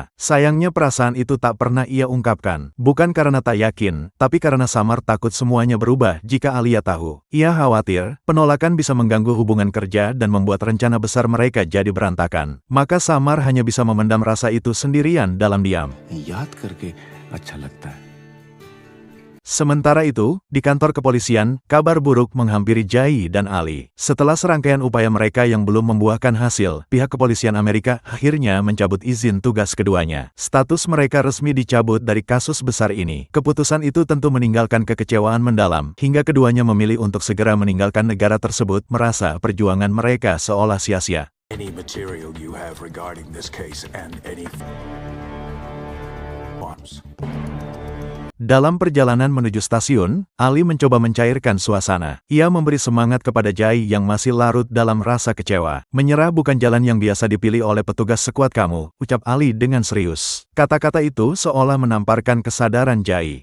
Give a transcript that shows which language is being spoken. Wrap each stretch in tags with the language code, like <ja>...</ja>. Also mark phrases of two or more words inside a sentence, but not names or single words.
<id>Sayangnya perasaan itu tak pernah ia ungkapkan. Bukan karena tak yakin, tapi karena Samar takut semuanya berubah jika Alia tahu. Ia khawatir, penolakan bisa mengganggu hubungan kerja dan membuat rencana besar mereka jadi berantakan. Maka Samar hanya bisa memendam rasa itu sendirian dalam diam.</id> <hi>याद करके अच्छा लगता है.</hi> <id>Sementara itu, di kantor kepolisian, kabar buruk menghampiri Jai dan Ali. Setelah serangkaian upaya mereka yang belum membuahkan hasil, pihak kepolisian Amerika akhirnya mencabut izin tugas keduanya. Status mereka resmi dicabut dari kasus besar ini. Keputusan itu tentu meninggalkan kekecewaan mendalam, hingga keduanya memilih untuk segera meninggalkan negara tersebut, merasa perjuangan mereka seolah sia-sia.</id> <en>Any material you have regarding this case and any forms.</en> <id>Dalam perjalanan menuju stasiun, Ali mencoba mencairkan suasana. Ia memberi semangat kepada Jai yang masih larut dalam rasa kecewa. Menyerah bukan jalan yang biasa dipilih oleh petugas sekuat kamu, ucap Ali dengan serius. Kata-kata itu seolah menamparkan kesadaran Jai.</id>